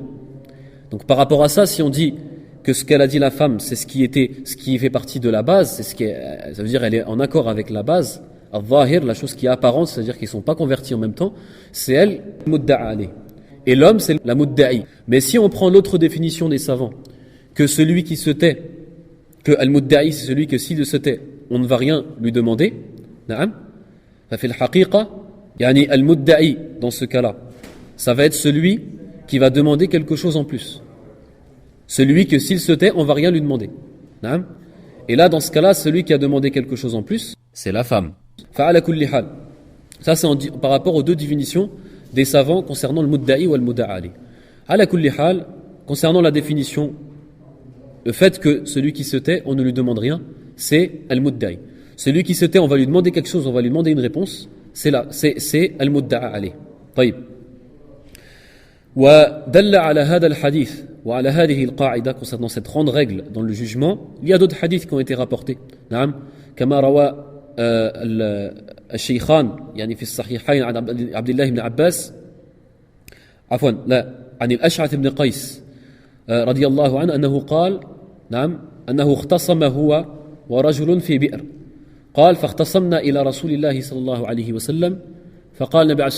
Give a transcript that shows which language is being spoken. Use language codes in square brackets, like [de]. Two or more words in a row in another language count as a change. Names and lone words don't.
[fr] Donc par rapport à ça, si on dit que ce qu'elle a dit la femme, c'est ce qui fait partie de la base, ça veut dire elle est en accord avec la base, al-zahir, la chose qui est apparente, c'est-à-dire qu'ils ne sont pas convertis en même temps, c'est elle, [ar] مدعى عليه. [fr] Et l'homme, c'est la mudda'i. Mais si on prend l'autre définition des savants, que celui qui se tait, que al-mudda'i, c'est celui que s'il se tait, on ne va rien lui demander, [ar] ففي الحقيقة يعني المدعي, [fr] dans ce cas-là, ça va être celui qui va demander quelque chose en plus. Celui que s'il se tait, on ne va rien lui demander. Et là, dans ce cas-là, celui qui a demandé quelque chose en plus, c'est la femme. [ar] فعلى كل حال. [fr] Ça, c'est par rapport aux 2 définitions des savants concernant le mudda'i ou le [ar] مدعى عليه. على كل حال, [fr] concernant la définition, le fait que celui qui se tait, on ne lui demande rien, c'est al-mudda'i. Celui qui se tait, on va lui demander quelque chose, on va lui demander une réponse, c'est [ar] المدعى عليه. طيب. ودل على هذا الحديث وعلى هذه القاعدة [fr] concernant cette grande règle dans le jugement, il y a d'autres hadiths qui ont été rapportés. [ar] نعم كما روى الشيخان يعني في الصحيحين عن عبد الله بن عباس عفوا لا عن الأشعث بن قيس رضي الله عنه أنه قال نعم أنه اختصم هو ورجل في بئر قال فاختصمنا إلى رسول الله صلى الله عليه وسلم فقال النبي عليه